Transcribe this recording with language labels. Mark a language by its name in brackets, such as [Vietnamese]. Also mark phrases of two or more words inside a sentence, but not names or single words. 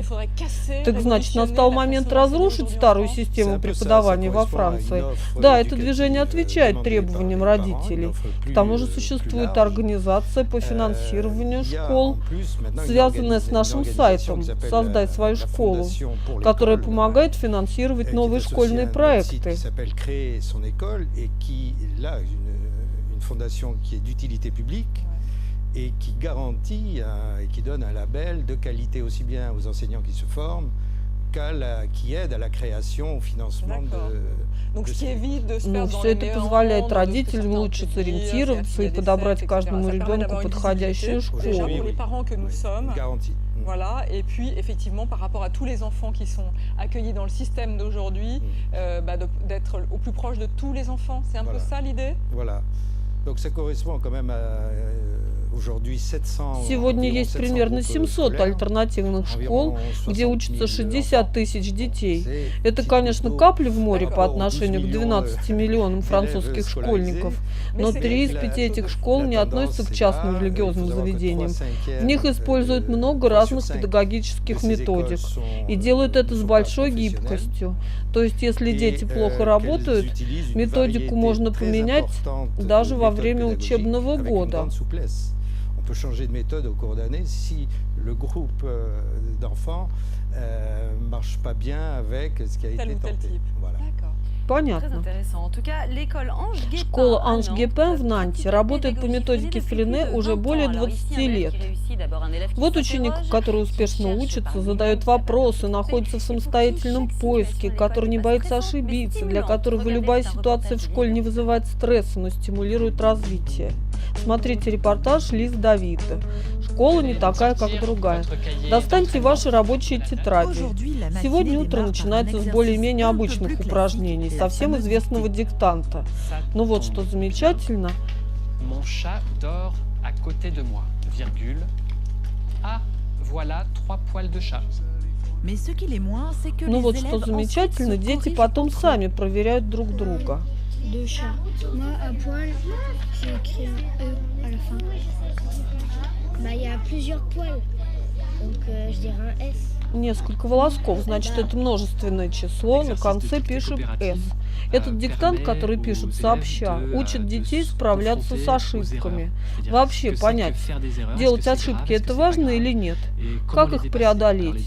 [Russian] Так значит, настал момент разрушить старую систему преподавания во Франции. Да, это движение отвечает требованиям родителей. К тому же существует организация по финансированию школ, связанная с нашим сайтом «Создай свою школу», которая помогает финансировать новые школьные проекты. [French] Et qui garantit et qui donne un label de qualité aussi bien aux enseignants qui se forment qui aide à la création, au financement [Russian] Ну, все это позволяет родителям лучше сориентироваться и подобрать каждому ребенку подходящую школу. [French] Voilà, et puis effectivement par rapport à tous les enfants qui sont accueillis dans le système d'aujourd'hui, d'être au plus proche de tous les enfants, c'est un peu ça l'idée? Voilà. Donc ça correspond quand même à [Russian] Сегодня есть примерно 700 альтернативных школ, где учатся 60 тысяч детей. Это, конечно, капля в море по отношению к 12 миллионам французских школьников, но 3 из 5 этих школ не относятся к частным религиозным заведениям. В них используют много разных педагогических методик и делают это с большой гибкостью. То есть, если дети плохо работают, методику можно поменять даже во время учебного года. [French] On peut changer de méthode au cours d'année si le groupe d'enfants marche pas bien avec ce qui a été tenté. Voilà. [Russian] Понятно. Школа Анж Гепен в Нанте работает по методике Френе уже более 20 лет. Вот ученик, который успешно учится, задает вопросы, находится в самостоятельном поиске, который не боится ошибиться, для которого любая ситуация в школе не вызывает стресса, но стимулирует развитие. Смотрите репортаж Лиз Давида. Школа не такая, как другая. Достаньте ваши рабочие тетради. Сегодня утро начинается с более-менее обычных упражнений, совсем известного диктанта. Но вот что замечательно. [French] Mon chat dort à côté de moi, virgule. Ah, voilà 3 poils de chat. [Russian] Ну вот что замечательно, дети потом сами проверяют друг друга. [French] Deux chats. Moi, à poil, j'ai écrit un E à la fin. Bah, il y a plusieurs poils, donc je dirais un S. [Russian] Несколько волосков, значит, это множественное число, на конце пишем «с». Этот диктант, который пишут сообща, учит детей справляться с ошибками. Вообще понять, делать ошибки это важно или нет, как их преодолеть.